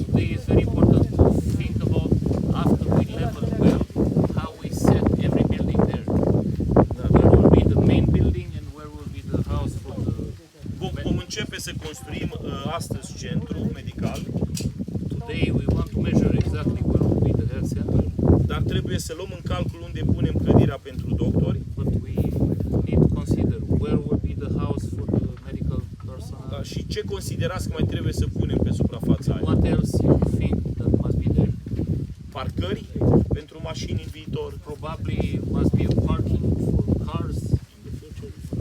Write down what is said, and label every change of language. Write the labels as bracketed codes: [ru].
[en] Today is very important to think about after we level well how we set every building there. Where will be the main building and where will be the house for the. [ro] Vom începe să construim astăzi centru medical. [en] Today we want to measure exactly where will be the health center. [ro] Dar trebuie să luăm în calcul unde punem clădirea pentru doctori. [en] But we need to consider where will be the house for the medical personnel. [ro] Da, și ce considerați că mai trebuie să punem pe suprafața aia? [en] What else you think that must be there? [ro] Parcări pentru mașini în viitor. [en] Probably must be a parking for cars in the future.